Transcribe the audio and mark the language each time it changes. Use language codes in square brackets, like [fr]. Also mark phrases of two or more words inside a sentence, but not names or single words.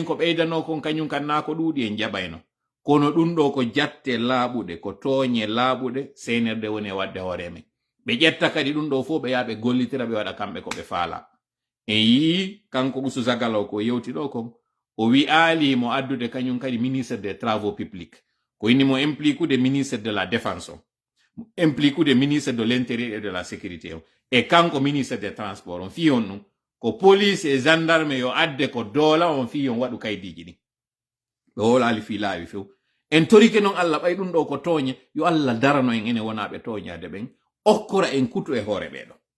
[ff] ko ɓeydano kon kañum kan na ko ɗuuɗi en jaɓayno kono ɗum ɗo ko jatte laaɓuɗe ko tooñe laaɓuɗe senerde woni e wadde hoore men ɓe ƴetta kadi ɗum ɗo fof ɓe yaha ɓe gollitira ɓe waɗa kamɓe ko ɓe faala en yii kanko Usu Zagalo ko yewti ɗo kon o wi'aali mo addude kañum kadi [fr] ministre des travaux publics [ff] ko inni mo impliquude [fr] ministre de la défense [ff] o impliquude [fr] ministre de l'intérieur et de la sécurité [ff] o e kanko [fr] ministre des transports [ff] on fi on ɗum ko police e gendarme yo adde ko doola on fi on waɗu kaydiji ɗin ɓe wolali fi laawi few en torike noon Allah ɓay ɗum ɗo ko tooñe yo Allah darano en ene wonaɓe tooñade ɓen okkora en kutu e hoore ɓeɗo